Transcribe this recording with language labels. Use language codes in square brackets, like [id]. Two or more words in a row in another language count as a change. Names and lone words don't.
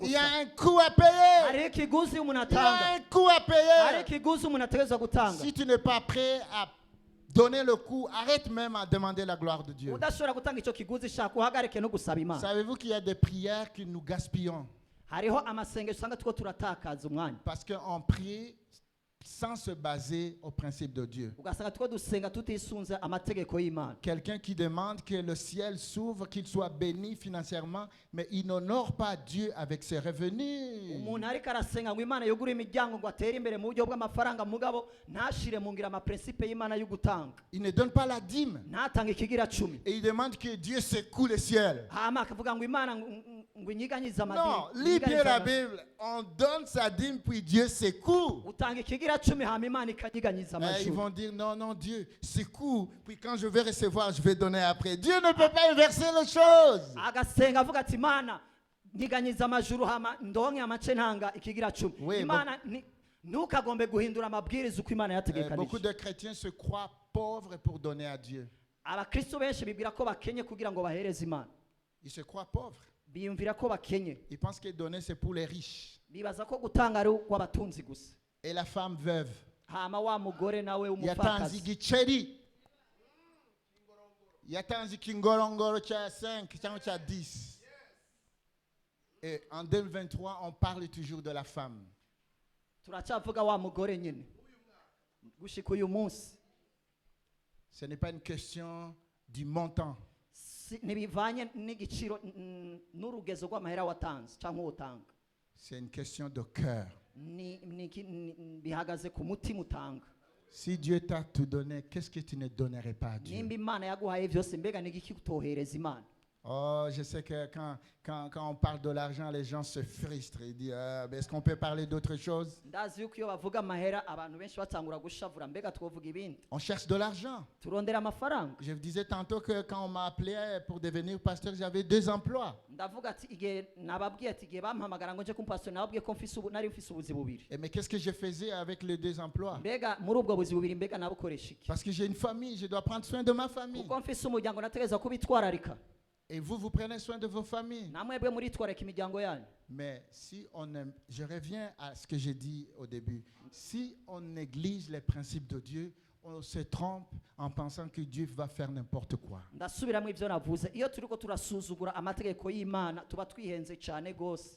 [fr] Il y a [rn] gusa. [fr] un coût à payer. [rn] Hariho ikiguzi umuntu [fr] Il y a [rn] atanga. [fr] un coût à [rn] Hariho [fr] payer. [rn] ikiguzi umuntu ategerezwa gutanga. [fr] Si tu n'es pas prêt à donner le coût, arrête même à demander la gloire de Dieu. [rn] Udashobora gutanga icyo kiguzi shaka uhagarike no gusaba Imana. [fr] Savez-vous qu'il y a des prières que nous gaspillons [rn] Hariho amasengesho usanga two turatakaza umwanya. [fr] parce qu'on prie sans se baser au principe de Dieu. [rn] Ugasanga two dusenga tutisunze amategeko y'Imana. [fr] Quelqu'un qui demande que le ciel s'ouvre, qu'il soit béni financièrement, mais il n'honore pas Dieu avec ses revenus. [rn] Umuntu ariko arasenga ngo Imana yugure imiryango ngo atere imbere mu buryo bw'amafaranga mugabo ntashire mu ngira amaprincipe y'Imana yo gutanga. [fr] Il ne donne pas la dîme. [rn] Ntatanga ikigira 10. [fr] Et il demande que Dieu secoue le ciel. [rn] Hama akavuga ngo Imana ngo inyiganyize amadini. [fr] Non, lis bien la Bible. On donne sa dîme, puis Dieu secoue. [rn] Utanga ikigira 10 hama Imana ikanyiganyiza [fr] Mais ils [rn] amajuru. [fr] vont dire non, non, Dieu secoue. Puis quand je vais recevoir, je vais donner après. Dieu ne peut pas inverser les choses. [rn] Agasenga avuga ati Imana nyiganyiza amajuru hama ndonke amace ntanga ikigira 10. [fr] Oui, [rn] Imana ntukagombe guhindura amabwiriza uko Imana [fr] Beaucoup [rn] yategekanije. [fr] de chrétiens se croient pauvres pour donner à Dieu. [rn] Abakristo benshi bibwira ko bakenye kugira ngo bahereze Imana. [fr] Ils se croient pauvres. [rn] Biyumvira ko bakenye. [fr] Ils pensent que donner, c'est pour les riches. [rn] Bibaza ko gutanga ari ukw'abatunzi gusa. [fr] Et la femme veuve. [rn] Hama wa mugore nawe Yatanzi w'umupfakazi. giceri. Yatanzi kingorongoro cha 5, cha 10. [fr] Et en 2023, on parle toujours de la femme. [rn] turacyavuga wa mugore nyine gushika uyu munsi [fr] Ce n'est pas une question du montant. [rn] ntibivanye n'igiciro n'urugezo rw'amahera watanze cyangwa utanga. [fr] C'est une question de cœur. [rn] Bihagaze ku mutima utanga. [fr] Si Dieu t'a tout donné, qu'est-ce que tu ne donnerais pas à Dieu? [rn] Nimba Imana yaguhaye byose mbega n'igiki utohereza Imana? [fr] Oh, je sais que quand on parle de l'argent, les gens se frustrent. Ils disent, mais est-ce qu'on peut parler d'autre chose? [rn] Ndazi yuko iyo bavuga amahera abantu benshi batangura gushavura mbega twovuga ibindi. [fr] On cherche de l'argent. [rn] Turondera amafaranga. [fr] Je vous disais tantôt que quand on m'a appelé pour devenir pasteur, j'avais 2 emplois. [rn] Ndavuga ati igihe nababwiye ati igihe bampamagara ngo nje kumpastor nababwiye ko nari mfise ubuzi bubiri. [fr] Et mais qu'est-ce que je faisais avec les 2 emplois? [rn] Mbega muri ubwo buzi bubiri mbega nabukoresha iki? [fr] Parce que j'ai une famille, je dois prendre soin de ma famille. [rn] Kuko mfise umuryango nategeza kubitwararika. [fr] Et vous prenez soin de vos familles. [rn] Namwebwe muritwararika imiryango yanyu. [fr] Mais si je reviens à ce que j'ai dit au début, si on néglige les principes de Dieu, on se trompe en pensant que Dieu va faire n'importe quoi. [rn] Ndasubiramo ivyo navuze iyo turiko turasuzugura amategeko y'Imana tuba twihenze cyane gose.